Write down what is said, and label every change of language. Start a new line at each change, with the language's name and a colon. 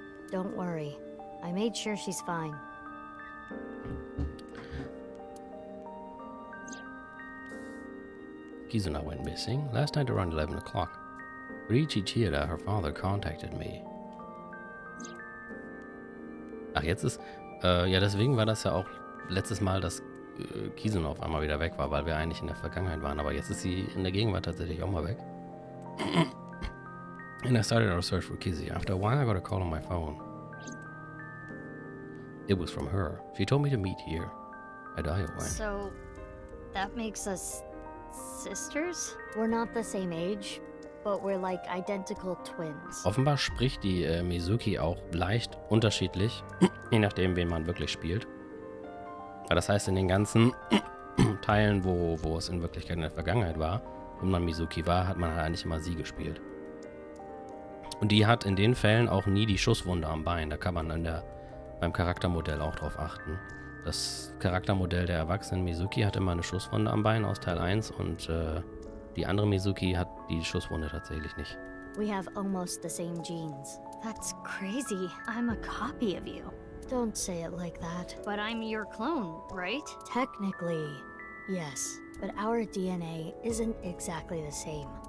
English: Don't worry. I made sure she's fine. Kizuna went missing last night around 11 o'clock. Riichi Chida, her father, contacted me.
German: Ach, jetzt ist... ja, deswegen war das ja auch letztes Mal, dass Kizuna auf einmal wieder weg war, weil wir eigentlich in der Vergangenheit waren. Aber jetzt ist sie in der Gegenwart tatsächlich auch mal weg.
English: And I started our search for Kizzy. After a while, I got a call on my phone. It was from her. She told me to meet here at ION. So, that makes us sisters? We're not the same age, but we're like identical twins.
German: Offenbar spricht die Mizuki auch leicht unterschiedlich, je nachdem, wen man wirklich spielt. Das heißt, in den ganzen Teilen, wo es in Wirklichkeit in der Vergangenheit war, und man Mizuki war, hat man halt eigentlich immer sie gespielt. Und die hat in den Fällen auch nie die Schusswunde am Bein. Da kann man beim Charaktermodell auch drauf achten. Das Charaktermodell der erwachsenen Mizuki hat immer eine Schusswunde am Bein aus Teil 1 und die andere Mizuki hat die Schusswunde tatsächlich nicht.
English: We have almost the same genes. That's crazy. I'm a copy of you. Don't say it like that. But I'm your clone, right? Technically, yes, but our DNA isn't exactly the same.